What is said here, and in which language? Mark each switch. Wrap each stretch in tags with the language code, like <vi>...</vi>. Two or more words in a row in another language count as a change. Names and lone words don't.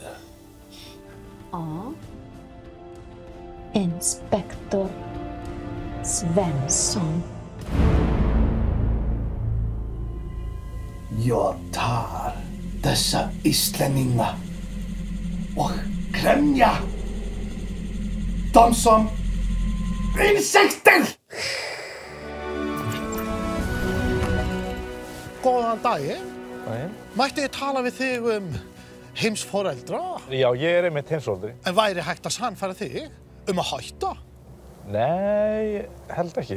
<sv>Ja. Inspektor Svensson. Jag tar dessa islänningar och kränja dem som insekter!</sv> <is>Góðan daginn. Daginn. Mætti ég tala við þig heimsforeldra? Já, ég er einmitt heimsforeldri. En væri hægt að sannfæra þig að hætta? Nei, held ekki.</is>